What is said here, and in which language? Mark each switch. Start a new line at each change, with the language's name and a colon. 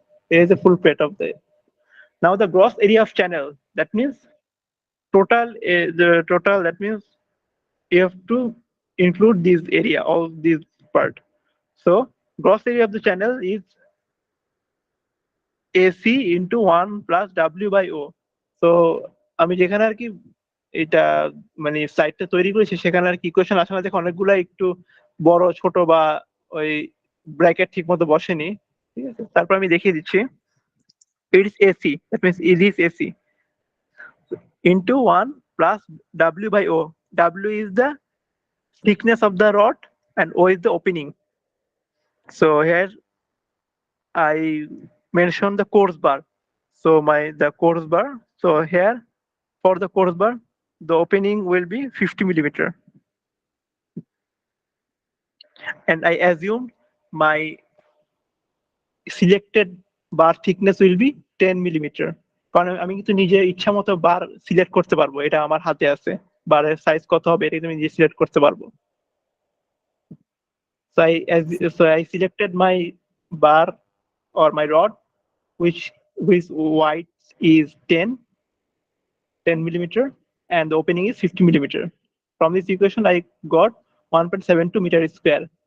English: There is a full plate of the. Now the gross area of channel. That means total. The total. That means you have to include this area, all this part. So gross area of the channel is AC into 1 plus W by O.
Bangla: So আমি যেখানে আর কি এটা মানে সাইটটা তৈরি করেছি সেখানে আর কি ইকুয়েশন আসলে দেখো অনেকগুলা একটু বড় ছোট বা ওই ব্র্যাকেট ঠিক মতো বসেনি, ঠিক আছে? তারপর আমি দেখিয়ে দিচ্ছি।
English: It is AC. That means it is AC into 1 plus W by O. W is the thickness of the rod and O is the opening. So here I mentioned the course bar. So the course bar. So here for the course bar, the opening will be 50 millimeter. And I assume my selected bar thickness will be 10 millimeter.
Bangla: কারণ আমি কিন্তু নিজে ইচ্ছা মতো বার select করতে পারবো, এটা আমার হাতে আছে। বারের সাইজ কত হবে এটা আমি নিজে সিলেক্ট করতে পারবো।
English: So I selected my bar or my rod which width is 10 millimeter and the opening is 50 millimeter. From this equation I got 1.72 meter square.